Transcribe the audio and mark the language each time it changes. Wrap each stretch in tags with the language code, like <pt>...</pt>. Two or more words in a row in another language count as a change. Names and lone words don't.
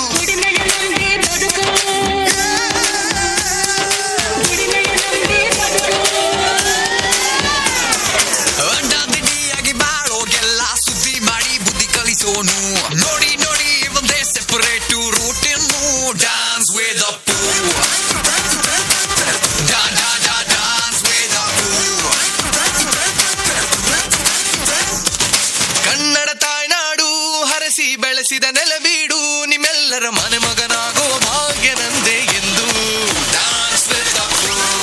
<kn>ಅಡ್ಡಾದಿಡ್ಡಿಯಾಗಿ ಬಾಳೋಗೆಲ್ಲ ಸುದ್ದಿ ಮಾಡಿ ಬುದ್ಧಿ ಕಲಿಸೋನು ನೋಡಿ ಒಂದೇ</kn> <en>separate routine</en> <kn>ಡಾನ್ಸ್ ವೇದ ಪೂ ಡಾನ್ಸ್ ವೇದ ಪೂ ಕನ್ನಡ ತಾಯ್ನಾಡು ಹರಸಿ ಬೆಳೆಸಿದ ನೆಲಬೀಡು ನಿಮ್ಮೆಲ್ಲರ ಮನೆ ಮಗನಾಗೋ ಭಾಗ್ಯ ನಂದೆ ಎಂದು ಡಾನ್ಸ್ ವೇದ ಪೂ</kn>